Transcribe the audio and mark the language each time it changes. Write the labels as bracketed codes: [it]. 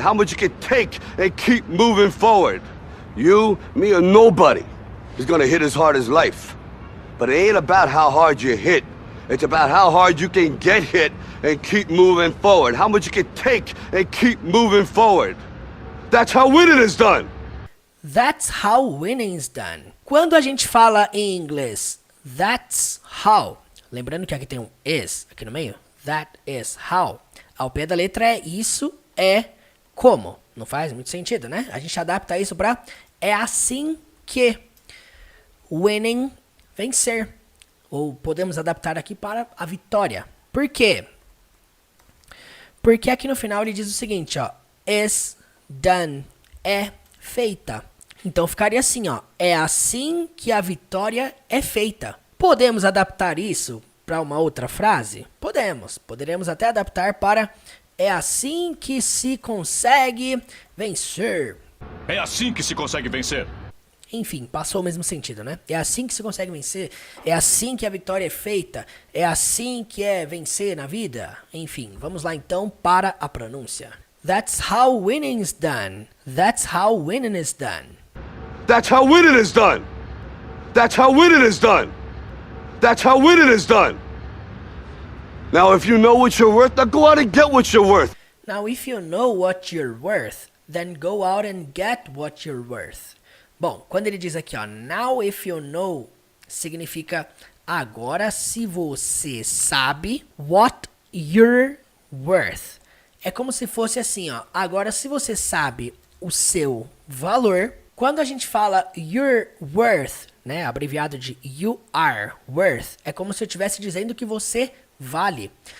[en] How much you can take and keep moving forward. You, me, or nobody is gonna hit as hard as life. But it ain't about how hard you hit. It's about how hard you can get hit and keep moving forward. How much you can take and keep moving forward. That's how winning is done. That's how winning is done. [pt] Quando a gente fala em inglês, [en] that's how. [pt] Lembrando que aqui tem um is aqui no meio. [en] That is how. [pt] Ao pé da letra é isso é como. Não faz muito sentido, né? A gente adapta isso para é assim que. Winning, vencer. Ou podemos adaptar aqui para a vitória. Por quê? Porque aqui no final ele diz o seguinte, ó. [en] Is done. [pt] É feita. Então ficaria assim, ó. É assim que a vitória é feita. Podemos adaptar isso para uma outra frase? Podemos. Poderemos até adaptar para é assim que se consegue vencer. É assim que se consegue vencer. Enfim, passou o mesmo sentido, né? É assim que se consegue vencer. É assim que a vitória é feita. É assim que é vencer na vida. Enfim, vamos lá então para a pronúncia. [en] That's how winning is done. That's how winning is done. That's how winning is done. That's how winning is done. That's how winning is done. Now, if you know what you're worth, now go out and get what you're worth. Now, if you know what you're worth, then go out and get what you're worth. [pt] Bom, quando ele diz aqui, ó, [en] now if you know, [pt] significa agora se você sabe [en] what you're worth. [pt] É como se fosse assim, ó, agora se você sabe o seu valor. Quando a gente fala [en] you're worth, [pt] né, abreviado de [en] you are worth, [pt] é como se eu estivesse dizendo que você vale.